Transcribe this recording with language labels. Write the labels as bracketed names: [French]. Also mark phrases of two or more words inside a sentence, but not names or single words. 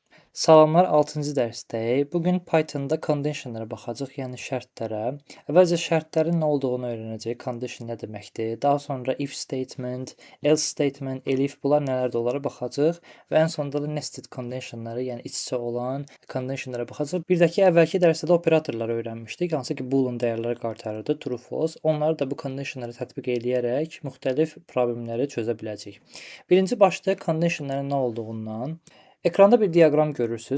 [Azerbaijani] Salamlar 6-cı dərsdəyik. Bugün Pythonda conditionlara baxacağıq, yəni şərtlərə. Əvvəlcə şərtlərin nə olduğunu öyrənəcəyik. Condition nə deməkdir? Daha sonra [English] if statement, else statement, elif [Azerbaijani] bunlar nələrdir onlara baxacağıq və ən sonunda da [English] nested conditionları, [Azerbaijani] yəni iç-içə olan conditionlara baxacağıq. Bir də ki, əvvəlki dərsdə operatorları öyrənmişdik, hansı ki boolean dəyərləri qaytarırdı, [English] true, false. [Azerbaijani] Onları da bu conditionlara tətbiq edərək müxtəlif problemləri çözə biləcəyik. Birinci başda conditionların nə olduğundan. Ekranda bir diaqram görürsüz.